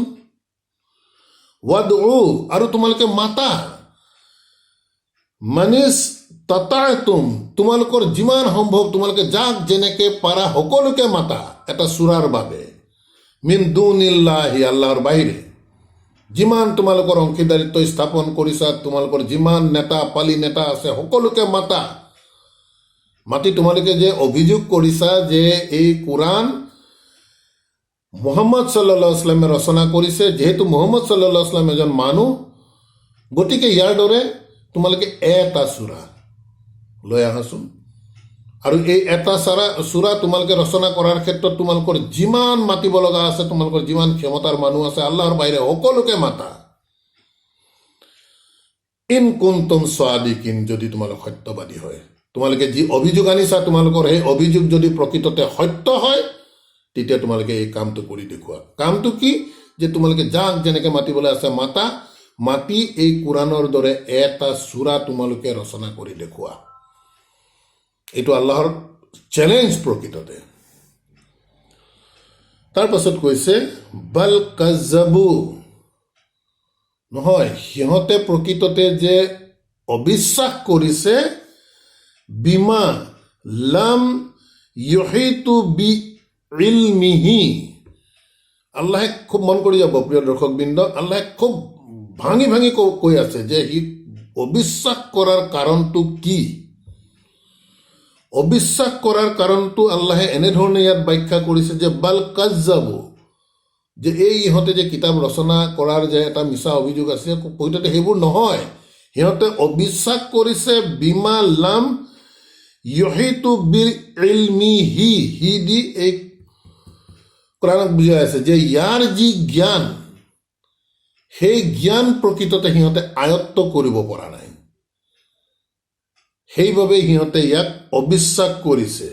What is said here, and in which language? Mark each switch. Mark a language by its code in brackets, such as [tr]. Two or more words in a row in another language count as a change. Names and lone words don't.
[as] ৱাদউ, আৰু তোমালোকে মাতা, [ar] من استطعتم, [as] তোমালোকৰ যিমান সম্ভৱ তোমালোকে যাক যেনেকে পাৰা সকলোকে মাতা এটা চূৰাৰ বাবে। [ar] من دون الله, [as] আল্লাহৰ বাহিৰে যিমান তোমালোকৰ অংশীদাৰিত্ব স্থাপন কৰিছা, তোমালোকৰ যিমান নেতা পালি নেতা আছে সকলোকে মাতা। মাতি তোমালোকে যে অভিযোগ কৰিছা যে এই কোৰাণ মুহাম্মদ [ar] صلى الله عليه وسلم [as] ৰচনা কৰিছে, যিহেতু মুহাম্মদ [ar] صلى الله عليه وسلم [as] এজন মানুহ, গতিকে ইয়াৰ দৰে তোমালোকে এটা চূৰা লৈ আহাচোন। আৰু এই এটা চূৰা তোমালোকে ৰচনা কৰাৰ ক্ষেত্ৰত তোমালোকৰ যিমান মাতিব লগা আছে, তোমালোকৰ যিমান ক্ষমতাৰ মানুহ আছে আল্লাহৰ বাহিৰে সকলোকে মাতা। [ar] إن كنتم صادقين, [as] যদি তোমালোক সত্যবাদী হয়, তোমালোকে যি অভিযোগ আনিছা তোমালোকৰ সেই অভিযোগ যদি প্ৰকৃততে সত্য হয়, তেতিয়া তোমালোকে এই কামটো কৰি দেখুওৱা। কামটো কি? যে তোমালোকে যাক যেনেকে মাতিবলৈ আছে মাতা, মাতি এই কোৰাণৰ দৰে এটা চূৰা তোমালোকে ৰচনা কৰি দেখুওৱা। এইটো আল্লাহৰ চেলেঞ্জ প্ৰকৃততে। তাৰপাছত কৈছে [ar] بل كذبوا, [as] নহয়, সিহঁতে প্ৰকৃততে যে অবিশ্বাস কৰিছে, [ar] بما لم يحيطوا بعلمه, [as] আল্লাহে খুব মন কৰি যাব প্ৰিয় দৰ্শকবৃন্দ, আল্লাহে খুব ভাঙি ভাঙি কৈ আছে যে সি অবিশ্বাস কৰাৰ কাৰণটো কি। অবিশ্বাস কৰাৰ কাৰণটো আল্লাহে এনেধৰণে ইয়াত ব্যাখ্যা কৰিছে যে [ar] بل كذبوا, [as] যে এই ইহঁতে যে কিতাপ ৰচনা কৰাৰ যে এটা মিছা অভিযোগ আছে, প্ৰকৃততে সেইবোৰ নহয়। সিহঁতে অবিশ্বাস কৰিছে [ar] بما لم يحيطوا بعلمه, [as] হি দি এই কোৰাণক বুজাই আছে যে ইয়াৰ যি জ্ঞান, সেই জ্ঞান প্ৰকৃততে সিহঁতে আয়ত্ত কৰিব পৰা নাই, সেইবাবে সিহঁতে ইয়াক অবিশ্বাস কৰিছে।